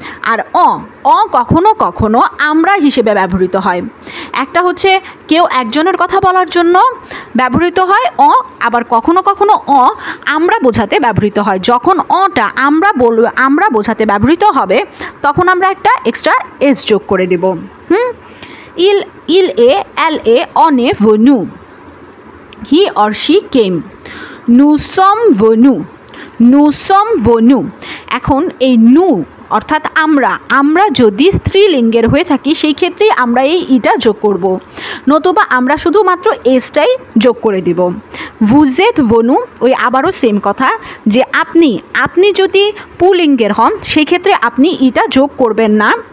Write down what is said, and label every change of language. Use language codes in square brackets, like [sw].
[bn] আর কখনো কখনো আমরা হিসেবে ব্যবহৃত হয়। একটা হচ্ছে কেউ একজনের কথা বলার জন্য ব্যবহৃত হয় আবার কখনো কখনো আমরা বোঝাতে ব্যবহৃত হয়। যখন টা আমরা বোঝাতে ব্যবহৃত হবে তখন আমরা একটা এক্সট্রা এস যোগ করে দেব। [fr] il est, elle est, on est venu, [en] he or she came, [fr] nous sommes venus, nous sommes venus। [bn] এখন এই নু অর্থাৎ আমরা যদি স্ত্রীলিঙ্গের হয়ে থাকি সেই ক্ষেত্রে আমরা এই ইটা যোগ করব, নতুবা আমরা শুধুমাত্র এসটাই যোগ করে দিব। [fr] vous êtes venus [bn] ওই আবারও সেম কথা, যে আপনি যদি পুলিঙ্গের হন সেই ক্ষেত্রে আপনি ইটা যোগ করবেন না।